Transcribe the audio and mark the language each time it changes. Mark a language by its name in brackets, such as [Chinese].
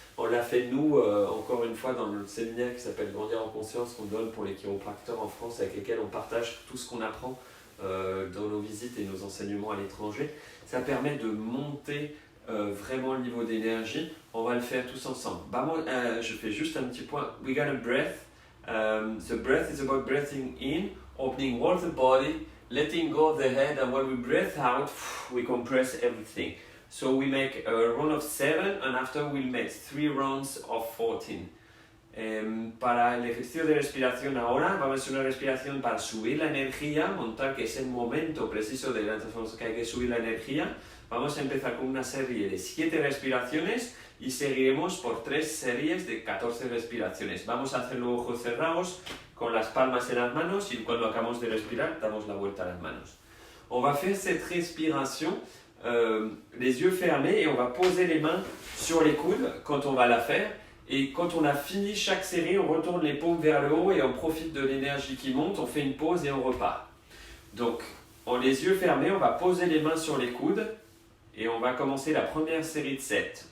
[French] On l'a fait nous, encore une fois, dans le séminaire qui s'appelle Grandir en conscience, qu'on donne pour les chiropracteurs en France, avec lesquels on partage tout ce qu'on apprend dans nos visites et nos enseignements à l'étranger. Ça permet de monter vraiment le niveau d'énergie. On va le faire tous ensemble. Je fais juste un petit point. [English] We got a breath. The breath is about breathing in, opening all the body, letting go of the head, and when we breathe out, we compress everything. So we make a round of 7 and after we'll make 3 rounds of 14. [Spanish] Para el ejercicio de respiración ahora, vamos a hacer una respiración para subir la energía, montar que es el momento preciso de la transformación que hay que subir la energía. Vamos a empezar con una serie de 7 respiraciones y seguiremos por 3 series de 14 respiraciones. Vamos a hacerlo ojos cerrados, con las palmas en las manos y cuando acabamos de respirar, damos la vuelta a las manos. [French] On va faire cette respiration les yeux fermés et on va poser les mains sur les coudes quand on va la faire. Et quand on a fini chaque série, on retourne les paumes vers le haut et on profite de l'énergie qui monte, on fait une pause et on repart. Donc, en les yeux fermés, on va poser les mains sur les coudes et on va commencer la première série de 7.